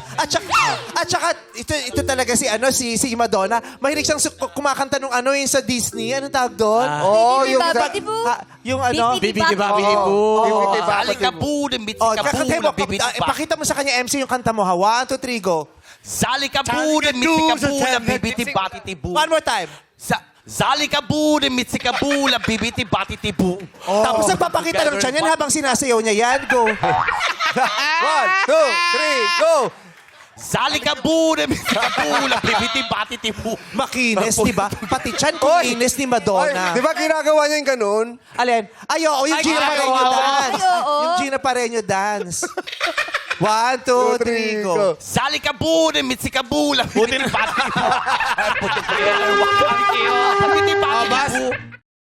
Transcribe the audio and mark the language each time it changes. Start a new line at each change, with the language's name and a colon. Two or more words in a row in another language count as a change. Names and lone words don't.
Filipino: At saka ito talaga si Madonna. Mahilig siyang kumakanta nung ano yung sa Disney. Anong tawag doon? Bibidi Babidi Boo. Yung ano? Bibidi Babidi Boo. Salika po, dimbit Oh, ka po, kakantay mo. nabibit pa. Pakita mo sa kanya, MC, yung kanta mo ha.
English: 1, 2, 3, go. Salika po, dimbit ka po, nabibiti batiti bu. One more time. Zalika bu, dimbit ka po, nabibiti batiti bu.
Filipino: Tapos nagpapakita ng tiyan yan habang sinasayaw niya yan.
English: Go. 1, 2, 3, go. Zalika bu, dimbit ka po, nabibiti batiti bu.
Filipino: Makinis, di ba? Pati tiyan kuminis ni Madonna. Di ba ginagawa niya yung ganun? Alin? Ay, oo, yung Gina Pareño ginagawa. dance. Ay, oo. Yung Gina Pareño dance. 1, 2, 3,
English: go. Zalika bu, dimbit ka po, nabibiti batiti bu. Nabibiti batiti bu.